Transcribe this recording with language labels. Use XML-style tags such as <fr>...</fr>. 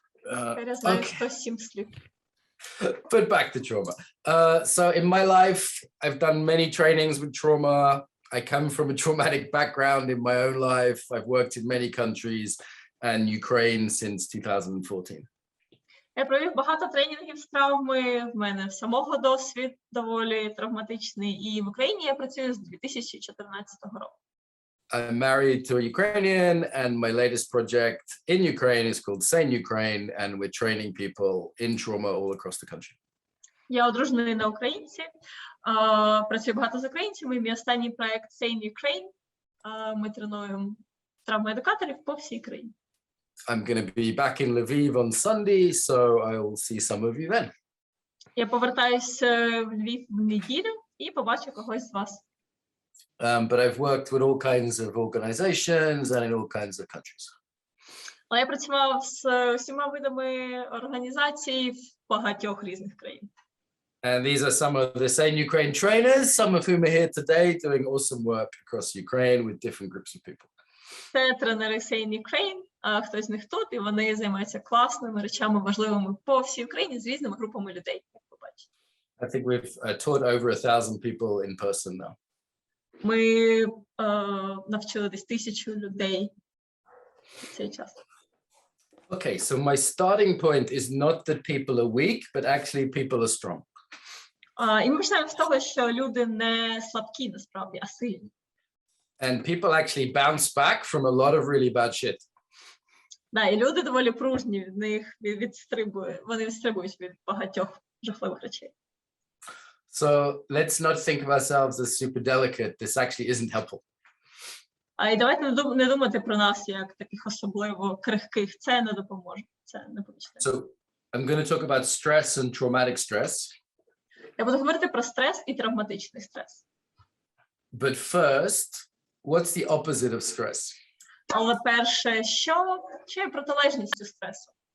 <uk>Тепер я знаю</uk> <en>Okay.</en> <uk>107 слів.</uk> <en>But back to trauma. So in my life, I've done many trainings with trauma. I come from a traumatic background in my own life. I've worked in many countries and Ukraine since 2014.</en> <uk>Я провів багато тренінгів з травми. В мене самого досвід доволі травматичний. І в Україні я працюю з 2014 року.</uk> <en>I'm married to a Ukrainian, and my latest project in Ukraine is called Sane Ukraine, and we're training people in trauma all across the country.</en> <uk>Я одружений на українці, працюю багато з українцями. Мій останній проект Sane Ukraine. Ми тренуємо травмоедукаторів по всій країні.</uk> <en>I'm going to be back in Lviv on Sunday, so I will see some of you then.</en> <uk>Я повертаюсь в Львів в неділю і побачу когось з вас.</uk> <en>But I've worked with all kinds of organizations and in all kinds of countries.</en> <uk>Але я працював з усіма видами організацій в багатьох різних країн.</uk> <en>And these are some of the Sane Ukraine trainers, some of whom are here today doing awesome work across Ukraine with different groups of people.</en> <uk>Це тренери Sane Ukraine, хтось з них тут, і вони займаються класними речами, важливими по всій Україні з різними групами людей, як ви бачите.</uk> <en>I think we've taught over 1,000 people in person now.</en> <uk>Ми навчили десь 1000 людей в цей час.</uk> <en>Okay, so my starting point is not that people are weak, but actually people are strong.</en> <uk>І ми починаємо з того, що люди не слабкі насправді, а сильні.</uk> <en>And people actually bounce back from a lot of really bad shit.</en> <uk>Да, і люди доволі пружні, від них вони відстрибують від багатьох жахливих речей.</uk> <en>So let's not think of ourselves as super delicate. This actually isn't helpful.</en> <uk>І давайте не думати про нас як таких особливо крихких. Це не допоможе. Це не помічне.</uk> <en>So I'm going to talk about stress and traumatic stress.</en> <uk>Я буду говорити про стрес і травматичний стрес.</uk> <en>But first, what's the opposite of stress?</en> <uk>Але перше, що є протилежністю стресу?</uk>